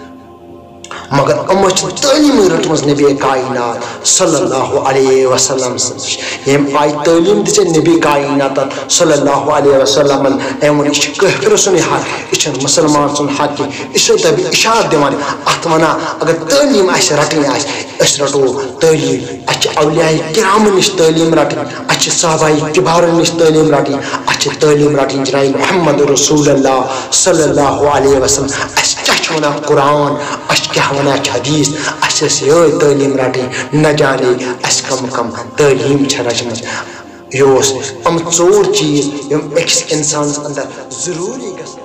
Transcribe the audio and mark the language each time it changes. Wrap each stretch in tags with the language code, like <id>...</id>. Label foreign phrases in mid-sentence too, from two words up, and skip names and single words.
<ks>مگر یِمو چھِ تعلیٖمٕے رٔٹمٕژ نبی کاینات</ks> <ar>صلی اللہ علیہ وسلم</ar> <ks>نِش ییٚمہِ آیہِ تعلیٖم دِژے نبی کایناتن</ks> <ar>صلی اللہ علیہ</ar> <ks>وسلمن أمۍ ووٚن یہِ چھُ کٲفِر سُنٛدٕے حق یہِ چھُنہٕ مُسلمان سُنٛد حق کینٛہہ یہِ چھُ تۄہہِ بہٕ اِشارٕ دِوان اَتھ وَنان اگر تعلیٖم اَسہِ رَٹٕنۍ آسہِ أسۍ رَٹو تعلیٖم اَسہِ چھِ اولیاء کرامن نِش تعلیٖم رَٹٕنۍ اَسہِ چھِ صحابہ کِبارن نِش تعلیٖم رَٹٕنۍ اَسہِ چھِ تعلیٖم رَٹٕنۍ جناب محمد</ks> <ar>رسول اللہ صلی اللہ علیہ وسلم</ar> <ks>اَسہِ کیٛاہ چھُ وَنان قرآن اَسہِ کیٛاہ وَنان چھِ حدیٖث اَسہِ ٲس یِہوٚے تعلیٖم رَٹٕنۍ</ks> <ur>نہ جانے</ur> <ks>اَسہِ کم تعلیٖم چھےٚ رچمٕژ یہِ اوس یِم ژور چیٖز یِم أکِس اِنسانَس اندر ضروٗری گژھن</ks>